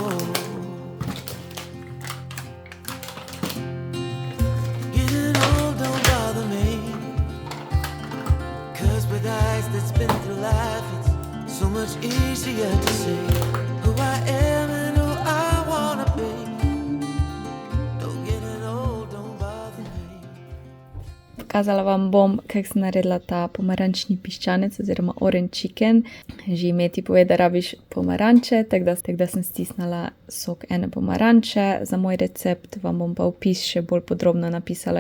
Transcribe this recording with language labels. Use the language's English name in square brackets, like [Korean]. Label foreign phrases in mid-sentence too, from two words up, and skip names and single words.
[English] That's been through life, it's so much easier to see who I am and who I wanna be. Don't getting old, don't bother me. [Slovenian] Kazala vam bom, kako sem naredila ta pomarančni piščanec oziroma [English] orange chicken. [Slovenian] Že ime ti pove, da rabiš pomaranče, tako da sem stisnila sok ene pomaranče. Za moj recept vam bom pa opis še bolj podrobno napisala.